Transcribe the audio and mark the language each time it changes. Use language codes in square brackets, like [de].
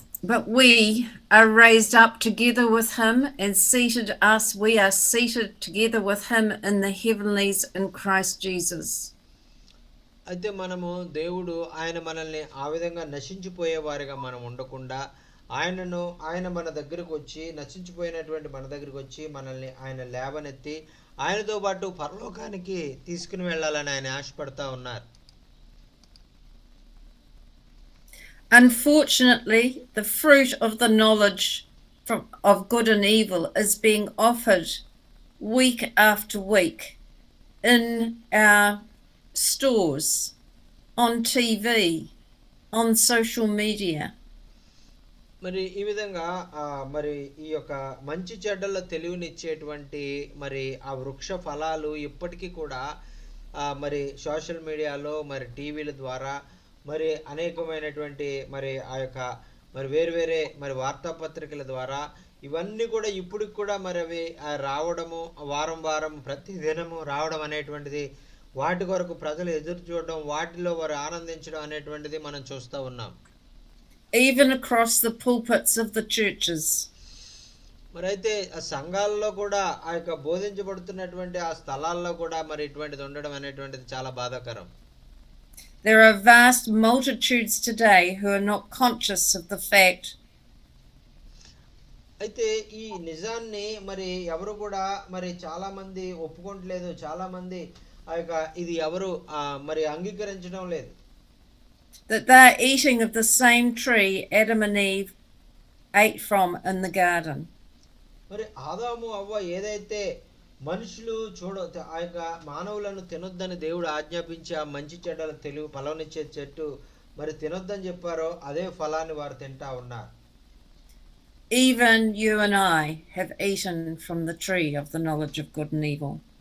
[en] But we are raised up together with him and we are seated together with him in the heavenlies in Christ Jesus. [te] అయితే మనము దేవుడు ఆయన మనల్ని ఆ విధంగా నశించిపోయే వారిగా మనం ఉండకుండా ఆయన మన దగ్గరకు వచ్చి, నశించిపోయినటువంటి మన దగ్గరకు వచ్చి మనల్ని ఆయన లేవనెత్తి ఆయనతో పాటు పరలోకానికి తీసుకుని వెళ్ళాలని ఆయన ఆశపడతా ఉన్నారు. [en] Unfortunately, the fruit of the knowledge of good and evil is being offered week after week in our stores, on TV, on social media. [te] మరి ఈ విధంగా మరి ఈ యొక్క మంచి చెడ్డల తెలివినిచ్చేటువంటి మరి ఆ వృక్ష ఫలాలు ఇప్పటికీ కూడా మరి సోషల్ మీడియాలో, మరి టీవీల ద్వారా, మరి అనేకమైనటువంటి మరి ఆ యొక్క మరి వేరే మరి వార్తాపత్రికల ద్వారా ఇవన్నీ కూడా ఇప్పటికి కూడా మరి అవి రావడము, వారం ప్రతి దినము రావడం అనేటువంటిది, వాటి కొరకు ప్రజలు ఎదురు చూడడం, వాటిలో వారు ఆనందించడం అనేటువంటిది మనం చూస్తూ ఉన్నాం. [en] Even across the pulpits of the churches. [te] మరి అయితే ఆ సంఘాలలో కూడా ఆ యొక్క బోధించబడుతున్నటువంటి ఆ స్థలాల్లో కూడా మరి ఇటువంటిది ఉండడం అనేటువంటిది చాలా బాధాకరం. [en] There are vast multitudes today who are not conscious of the fact. [te] అయితే ఈ నిజాన్ని మరి ఎవరు కూడా మరి చాలా మంది ఒప్పుకోవట్లేదు, చాలా మంది ఆ యొక్క ఇది ఎవరు మరి అంగీకరించడం లేదు. [en] That they are eating of the same tree Adam and Eve ate from in the garden. [te] మరి ఆదాము అవ్వ ఏదైతే మనుషులు ఆ యొక్క మానవులను తినొద్దని దేవుడు ఆజ్ఞాపించి ఆ మంచి చెడ్డల తెలివి ఫలనిచ్చే చెట్టు మరి తినొద్దని చెప్పారో అదే ఫలాన్ని వారు తింటా ఉన్నారు. [en] Even you and I have eaten from the tree of the knowledge of good and evil.